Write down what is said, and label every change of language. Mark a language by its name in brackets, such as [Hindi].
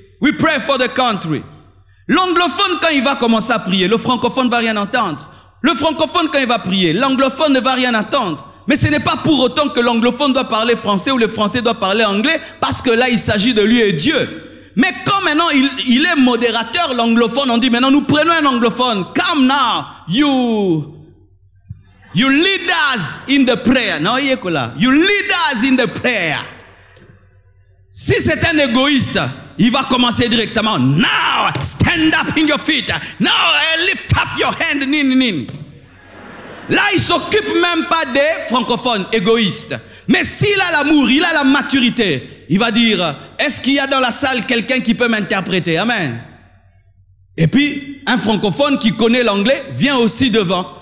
[English] We pray for the country. [French] L'anglophone, quand il va commencer à prier, le francophone ne va rien entendre. Le francophone, quand il va prier, l'anglophone ne va rien entendre. Mais ce n'est pas pour autant que l'anglophone doit parler français ou le français doit parler anglais, parce que là, il s'agit de lui et Dieu. Mais quand maintenant il est modérateur, l'anglophone, on dit maintenant nous prenons un anglophone. [English] Come now, you lead us in the prayer. Non, you lead us in the prayer. [French] Si c'est un égoïste, il va commencer directement. [English] Now, stand up in your feet. Now, lift up your hand. [French] Là, il ne s'occupe même pas des francophones égoïstes. Mais s'il a l'amour, il a la maturité, il va dire, est-ce qu'il y a dans la salle quelqu'un qui peut m'interpréter? Amen. Et puis, un francophone qui connaît l'anglais vient aussi devant.